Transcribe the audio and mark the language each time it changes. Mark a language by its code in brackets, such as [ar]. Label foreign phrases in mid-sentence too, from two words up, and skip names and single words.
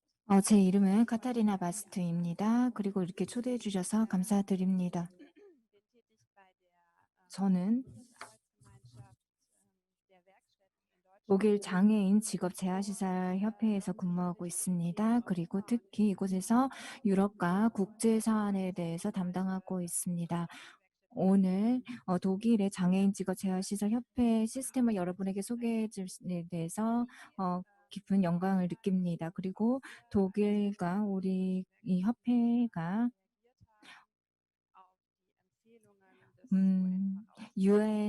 [ko] 제 이름은 카타리나 바스트입니다. 그리고 이렇게 초대해 주셔서 감사드립니다. [de] Bin tätig bei der [ko] 저는 [de] Berufsarbeitsgemeinschaft der Werkstätten in [ko] 독일 [de] Deutschland. [ko] 장애인 직업 [de] Und [ko] 재활시설 협회에서 [de] ich [ko] 근무하고 [de] möchte das Thema [ko] 있습니다. 그리고 [de] Europa und [ko] 특히 이곳에서 유럽과 국제 사안에 [de] die [ko] 대해서 담당하고 있습니다. [de] Werkstätten [ko] 오늘 독일의 장애인 직업 재활시설 협회 시스템을 여러분에게 소개해 줄에 대해서 깊은 영광을 느낍니다. 그리고 독일과 우리 이 협회가 [de] reagiert haben auf die Empfehlungen des UN-Vollzugsberichts.